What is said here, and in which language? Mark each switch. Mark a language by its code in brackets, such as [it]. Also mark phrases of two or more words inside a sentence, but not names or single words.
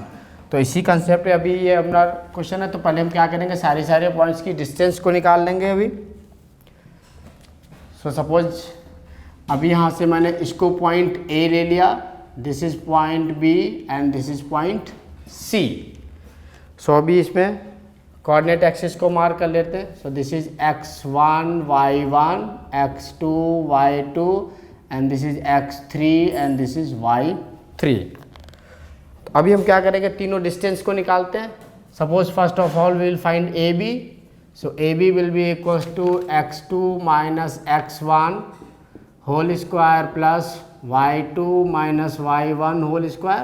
[hi] तो इसी कंसेप्ट पे अभी ये अपना क्वेश्चन है. तो पहले हम क्या करेंगे, सारे पॉइंट्स की डिस्टेंस को निकाल लेंगे अभी. [en] so suppose [hi] अभी यहाँ से मैंने इसको [en] point A [hi] ले लिया, [en] this is point B and this is point C. [hi] सो अभी इसमें [en] coordinate axis [hi] को मार्क कर लेते हैं. [en] so this is x1 y1 x2 y2 and this is x3 and this is y3. [hi] तो अभी हम क्या करेंगे, तीनों डिस्टेंस को निकालते हैं. [en] suppose first of all we will find AB. So AB will be equals to x2 minus x1 whole square plus y2 minus y1 whole square.